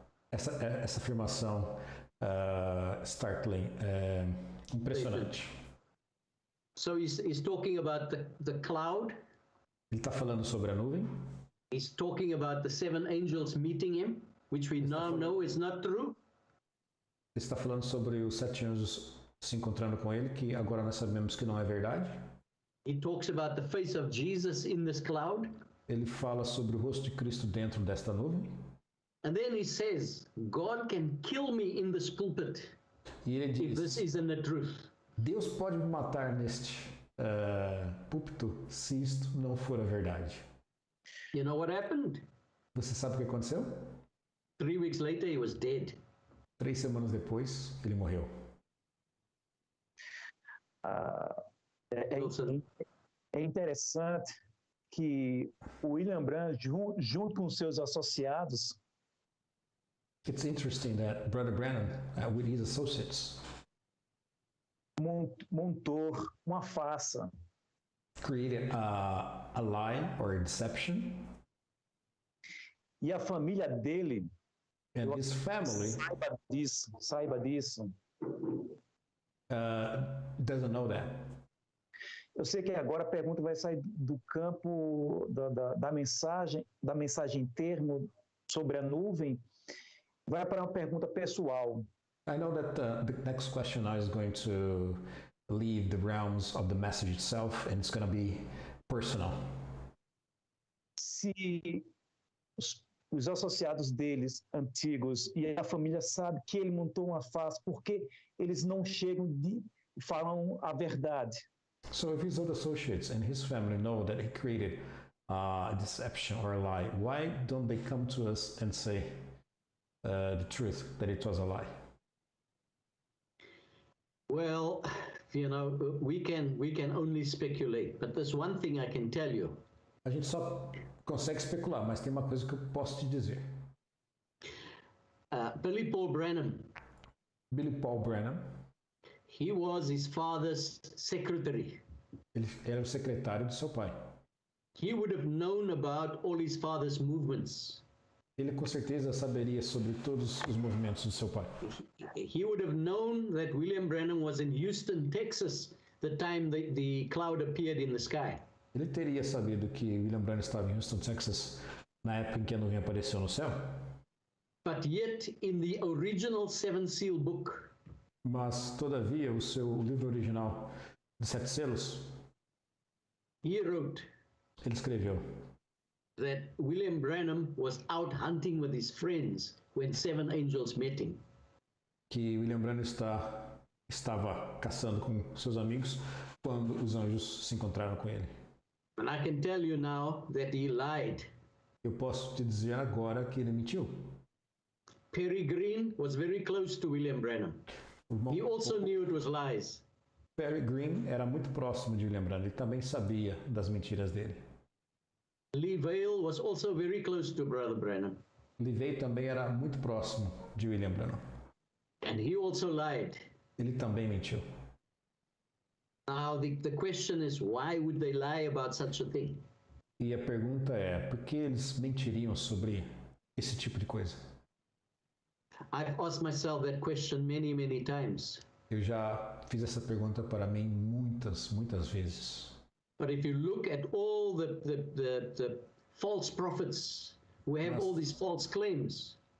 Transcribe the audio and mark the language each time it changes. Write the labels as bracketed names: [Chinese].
[Portuguese] Essa afirmação [English] startling, [Portuguese] impressionante. [English] So he's talking about the cloud. [Portuguese] Ele está falando sobre a nuvem. [English] He's talking about the 7 angels meeting him, which we now know is not true. [Portuguese] Ele está falando sobre os 7 anjos se encontrando com ele, que agora nós sabemos que não é verdade. [English] He talks about the face of Jesus in this cloud. [Portuguese] Ele fala sobre o rosto de Cristo dentro desta nuvem. [English] And then he says, God can kill me in this pulpit [Portuguese] e ele diz, [English] if this isn't the truth. [Portuguese] Deus pode me matar neste púlpito se isto não for a verdade. [English] You know what happened? [Portuguese] Você sabe o que aconteceu? [English] 3 weeks later, he was dead. [Portuguese] 3 semanas depois, ele morreu. É interessante que o William Branham, junto com seus associados, [English] It's interesting that Brother Branham, with his associates, [Portuguese] montou uma farsa. [English] Created a lie or a deception. [Portuguese] E a família dele, [English] and his family, [Portuguese] saiba disso. [English] Doesn't know that. [Portuguese] Eu sei que agora a pergunta vai sair do campo da mensagem em termo sobre a nuvem, vai para uma pergunta pessoal. [English] I know that the next question now is going to leave the realms of the message itself, and it's going to be personal. [Portuguese] Se os associados deles, antigos, e a família sabe que ele montou uma farsa, porque eles não chegam e falam a verdade. [English] So if his old associates and his family know that he created deception or lie? Why don't they come to us and say the truth, that it was a lie? Well, we can only speculate, but there's one thing I can tell you. [Portuguese] A gente só consegue especular, mas tem uma coisa que eu posso te dizer. [English] Billy Paul Branham, he was his father's secretary. [Portuguese] Ele era o secretário do seu pai. [English] He would have known about all his father's movements. [Portuguese] Ele com certeza saberia sobre todos os movimentos do seu pai. [English] He would have known that William Branham was in Houston, Texas, the time the cloud appeared in the sky. [Portuguese] Ele teria sabido que William Branham estava em Houston, Texas, na época em que a nuvem apareceu no céu. [English] But yet, in the original Seven Seal book, [Portuguese] mas, todavia, o seu livro original de 7 selos, [English] he wrote, [Portuguese] ele escreveu [English] that William Branham was out hunting with his friends when 7 angels met him. [Portuguese] Que William Branham estava caçando com seus amigos quando os anjos se encontraram com ele. [English] And I can tell you now that he lied. [Portuguese] Eu posso te dizer agora que ele mentiu. [English] Perry Green was very close to William Branham. He also knew it was lies. [Portuguese] Perry Green era muito próximo de William Branham. Ele também sabia das mentiras dele. [English] Louisville was also very close to Brother Branham. [Portuguese] Louisville também era muito próximo de William Branham. [English] And he also lied. [Portuguese] Ele também mentiu. [English] Now the question is, why would they lie about such a thing? [Portuguese] E a pergunta é, por que eles mentiriam sobre esse tipo de coisa? [English] I've asked myself that question many, many times. [Portuguese] Eu já fiz essa pergunta para mim muitas vezes. [English] But if you look at all the false prophets who have all these false claims,